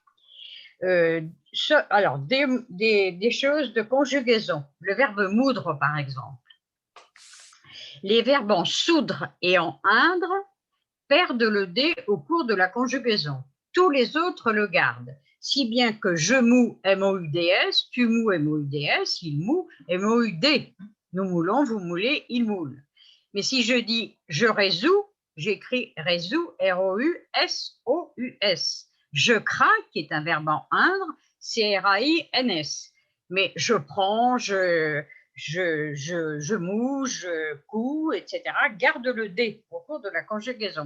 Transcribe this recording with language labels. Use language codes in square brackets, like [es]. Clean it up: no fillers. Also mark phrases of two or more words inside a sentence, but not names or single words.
[fr] Alors, des choses de conjugaison. Le verbe moudre, par exemple. Les verbes en soudre et en indre perdent le D au cours de la conjugaison. Tous les autres le gardent, si bien que je moue, M-O-U-D-S, tu moues, M-O-U-D-S, il moue, M-O-U-D. Nous moulons, vous moulez, il moule. Mais si je dis je résous, j'écris résous, R-O-U-S-O-U-S. Je crains, qui est un verbe en indre, C-R-A-I-N-S. Mais je prends, je moue, je couds, etc., garde le D au cours de la conjugaison.